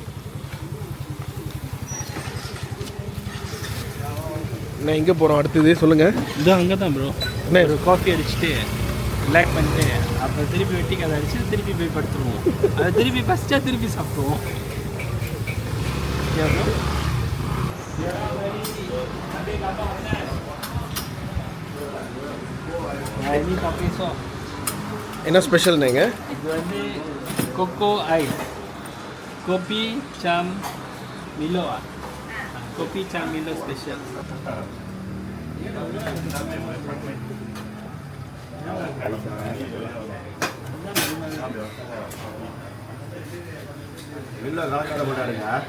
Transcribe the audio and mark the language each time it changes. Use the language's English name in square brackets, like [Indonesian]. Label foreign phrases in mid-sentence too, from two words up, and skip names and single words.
[Tamil] அண்ணே எங்கே போகிறோம் அடுத்தது சொல்லுங்கள். இதோ அங்கே தான் ப்ரோ. அண்ணே ஒரு காஃபி அடிச்சுட்டு ரிலாக்ஸ் பண்ணிட்டு அப்புறம் திருப்பி வெட்டி கதை அடிச்சு திருப்பி போய் படுத்துருவோம். அதை திருப்பி ஃபஸ்ட்டாக திருப்பி சாப்பிடுவோம். [English] okay bro. [Malay] ini kopi shop. [Tamil] என்ன ஸ்பெஷல்ண்ணேங்க? இது வந்து கொக்கோ ஐஸ், கோபி சாம் மிலோ, கோபி சாம் மிலோ ஸ்பெஷல். வெளில கலக்காட போட்டாருங்க.